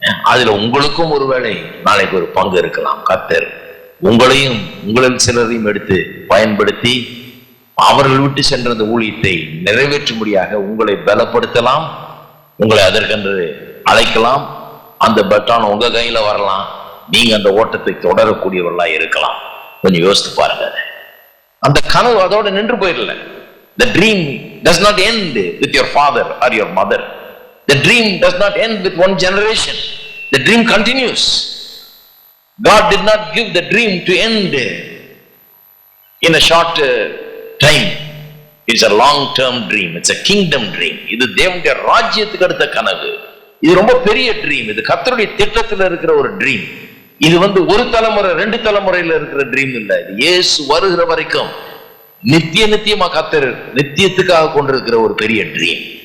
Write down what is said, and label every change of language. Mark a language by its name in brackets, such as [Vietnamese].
[Tamil] அதுல உங்களுக்கும் ஒருவேளை நாளைக்கு ஒரு பங்கு இருக்கலாம். கர்த்தர் உங்களையும் உங்களில் சிலரையும் எடுத்து பயன்படுத்தி அவர்கள் விட்டு சென்ற அந்த ஊழியத்தை நிறைவேற்றும்படியாக உங்களை பலப்படுத்தலாம், உங்களை அதற்கென்று அழைக்கலாம். அந்த பட்டான் உங்க கையில வரலாம், நீங்க அந்த ஓட்டத்தை தொடரக்கூடியவர்களா இருக்கலாம். கொஞ்சம் யோசித்து பாருங்க. அந்த கனவு அதோட நின்று போயிடல. [English] The dream does not end with your father or your mother. The dream does not end with one generation. The dream continues. God did not give the dream to end in a short time. It's a long-term dream. It's a kingdom dream. [Tamil] இது தேவனுடைய ராஜ்யத்துக்கு அடுத்த கனவு. இது ரொம்ப பெரிய dream. இது கர்த்தருடைய திட்டத்தில் இருக்கிற ஒரு ட்ரீம். இது ஒரு தலைமுறை 2 தலைமுறையில இருக்கிற ட்ரீம் இல்ல. இது இயேசு வருகிற வரைக்கும் நித்தியமா கர்த்தர் நித்தியத்துக்காக கொண்டிருக்கிற ஒரு பெரிய ட்ரீம்.